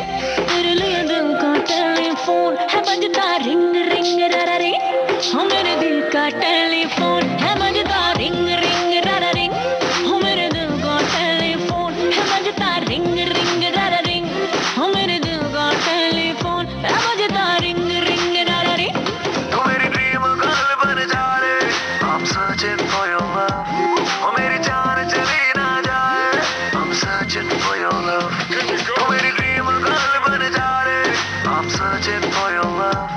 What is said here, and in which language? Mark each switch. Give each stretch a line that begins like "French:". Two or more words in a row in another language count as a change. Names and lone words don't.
Hindi: तेरे लिए दिल का टेलीफोन है बजता
English: ring ring
Hindi: रा रे, हो मेरे दिल का टेलीफोन है बजता
English: ring ring
Hindi: रा रे, हो मेरे दिल का टेलीफोन है बजता
English: ring ring
Hindi: रा रे, हो मेरे दिल का टेलीफोन है बजता
English: ring ring
Hindi: रा रे। तू मेरी
English: dream girl
Hindi: बन जा रे,
English: I'm searching for your love।
Hindi: ओ मेरी जान चली ना जाए,
English: I'm searching for your love।
Hindi: तू मेरी
English: dream girl
Hindi: बन जा रे,
English: I'm searching for your love।